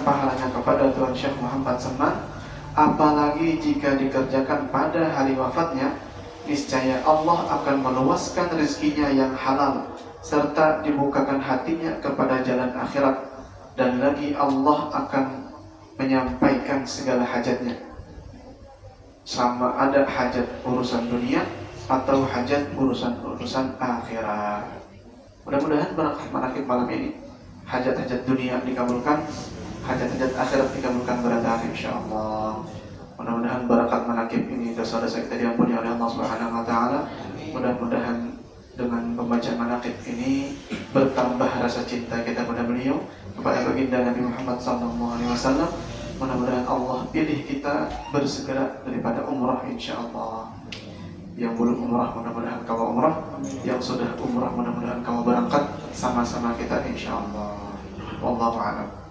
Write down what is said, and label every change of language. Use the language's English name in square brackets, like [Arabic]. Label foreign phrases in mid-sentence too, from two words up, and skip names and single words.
[Indonesian] pahalanya kepada Tuhan Syekh Muhammad Saman, apalagi jika dikerjakan pada hari wafatnya, niscaya Allah akan meluaskan rezekinya yang halal serta dibukakan hatinya kepada jalan akhirat, dan lagi Allah akan menyampaikan segala hajatnya, sama ada hajat urusan dunia atau hajat urusan akhirat. Mudah-mudahan barakat manaqib malam ini hajat-hajat dunia dikabulkan, hajat-hajat akhirat dikabulkan beradab insyaallah. Mudah-mudahan barakat manaqib ini dosa-dosa kita diampuni oleh Allah [Arabic] سبحانه وتعالى. [Indonesian] Mudah-mudahan dengan membaca manaqib ini bertambah rasa cinta kita kepada beliau, kepada baginda Nabi Muhammad SAW. Mudah-mudahan Allah pilih kita bersegera daripada umrah insyaallah. Yang belum umrah mudah-mudahan kau umrah, yang sudah umrah mudah-mudahan kau berangkat sama-sama kita insyaallah. [Arabic] والله أعلم.